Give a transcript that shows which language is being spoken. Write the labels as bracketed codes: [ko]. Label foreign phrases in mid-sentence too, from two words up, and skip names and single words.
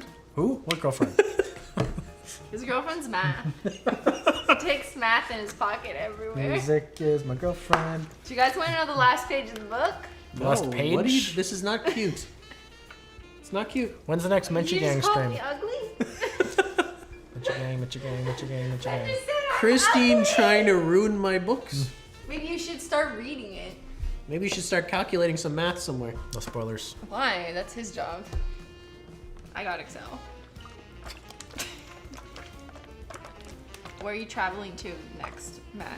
[en] Who? What girlfriend? His girlfriend's math. He takes math in his pocket everywhere. Music is my girlfriend. Do you guys want to know the last page of the book? Last No, page? What are you, this is not cute. It's not cute. When's the next Menchie you Gang just called stream? me ugly? Menchie Gang, Menchie Gang, Menchie Gang, Menchie I Gang. just said I'm Christine ugly. trying to ruin my books. Maybe you should start reading it. Maybe you should start calculating some math somewhere. No spoilers. Why? That's his job. I got Excel. Where are you traveling to next, Matt?